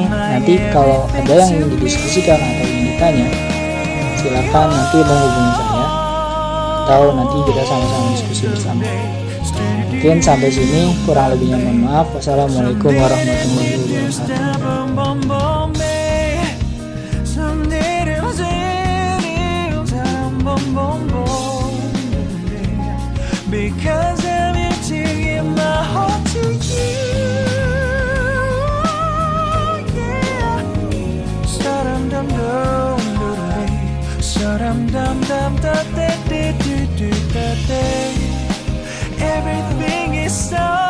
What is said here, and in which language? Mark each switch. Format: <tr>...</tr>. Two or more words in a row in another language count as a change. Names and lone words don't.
<id>Nanti kalau ada yang ingin didiskusikan atau ingin ditanya, silakan nanti menghubungi saya atau nanti kita sama-sama diskusi bersama. Mungkin sampai sini, kurang lebihnya mohon maaf.</id> <ar>والسلام عليكم ورحمة الله وبركاته.</ar> <en>Because I'm here to give my heart to you. Yeah. Sa-dum dum dum dum, sa-dum dum dum da da da da da da. Everything is so</en>